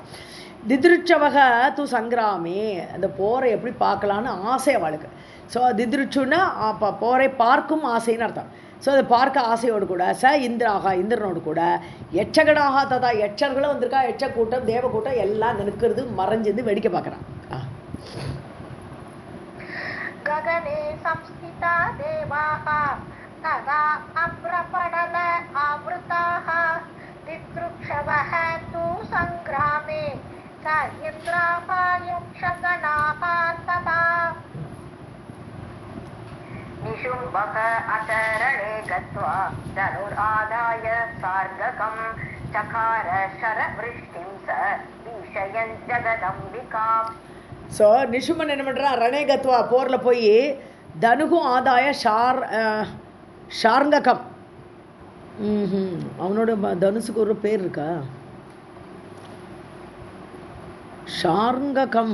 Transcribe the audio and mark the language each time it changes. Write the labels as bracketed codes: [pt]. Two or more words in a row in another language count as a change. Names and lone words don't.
[sa] दिदृक्षवः तु सङ्ग्रामे, [ta] அந்த போரை எப்படி பார்க்கலான்னு ஆசை அவளுக்கு. ஸோ திதிருச்சுன்னா அப்போ போரை பார்க்கும் ஆசைன்னு அர்த்தம். ஸோ அதை பார்க்க ஆசையோடு கூட இந்திராகா, இந்திரனோடு கூட [sa] यक्षगणाः तथा, [ta] யட்சர்களும் வந்திருக்கா, யட்ச கூட்டம் தேவ கூட்டம் எல்லாம் நிற்கிறது, மறைஞ்சிருந்து வேடிக்கை பார்க்குறான். [sa] गगने संस्थिता देवाः तदा अप्रपडल आवृताः दिदृक्षवः तु सङ्ग्रामे स इन्द्राः यक्षगणाः तथा निशुम्भः अचरणे गत्वा धनुरादाय सार्गकं चकार शरवृष्टिं स भीषयन् जगदम्बिकाम्. [ta] ஸோ நிஷுமன் என்ன பண்ணுறான், ரணேகத்வா போரில் போய் [sa] धनुः आदाय शार्ङ्गकम्, [ta] அவனோட தனுசுக்கு ஒரு பேர் இருக்கா, ஷார்ங்ககம்.